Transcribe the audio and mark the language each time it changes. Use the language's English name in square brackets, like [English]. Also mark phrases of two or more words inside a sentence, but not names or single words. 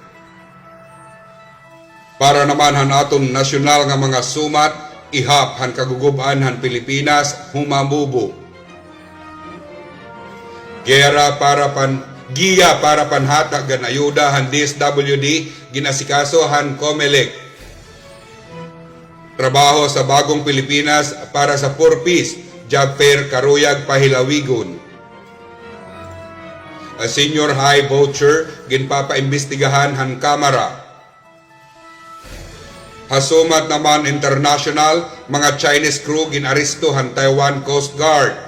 [Waray] Para naman han aton nasyonal nga mga sumat, ihap han kaguguban han Pilipinas humamubo. Giya para panhatag gan ayuda han DSWD ginasikaso han COMELEC. Trabaho sa bagong Pilipinas para sa 4 Peace Job Fair Karuyag Pahilawigon. A senior high voucher ginpapaimbestigahan han Kamara. Hasumat naman international mga [English] Chinese crew [Waray] ginaresto han Taiwan Coast Guard.